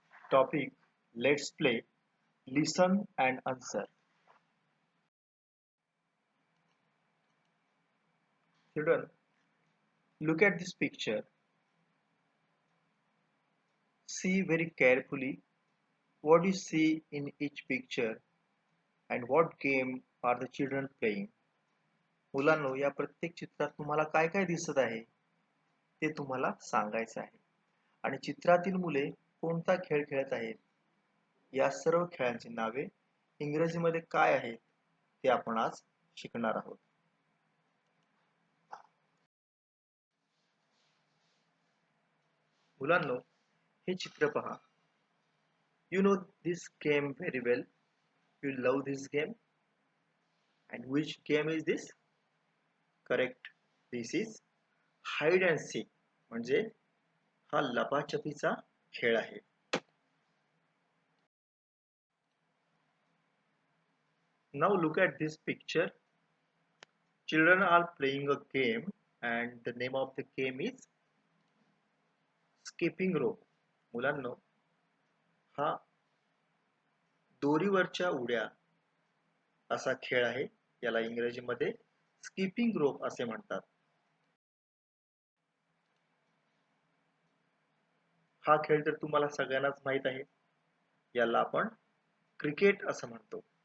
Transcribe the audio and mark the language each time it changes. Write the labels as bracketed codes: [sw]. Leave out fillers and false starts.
[en] Topic let's play listen and answer. Children, look at this picture. See very carefully what you see in each picture and what game are the children playing. [mr] मुलांनो, या प्रत्येक चित्रात तुम्हाला काय काय दिसत आहे ते तुम्हाला सांगायचं आहे. आणि चित्रातील मुले कोणता खेळ खेळत आहेत या सर्व खेळांची नावे इंग्रजीमध्ये काय आहेत ते आपण आज शिकणार आहोत. मुलांनो, हे चित्र पहा. [en] You know this game very well. You love this game. And which game is this? Correct. This is hide and seek. [mr] म्हणजे हा लपाछपीचा खेळ आहे. [en] Now look at this picture. Children are playing a game and the name of the game is skipping rope. [mr] मुलांनो, हा दोरीवरच्या उड्या असा खेळ आहे. याला इंग्रजीमध्ये स्किपिंग रोप असे म्हणतात. हा खेळ तर तुम्हाला सगळ्यांनाच माहित आहे. याला आपण क्रिकेट असं म्हणतो.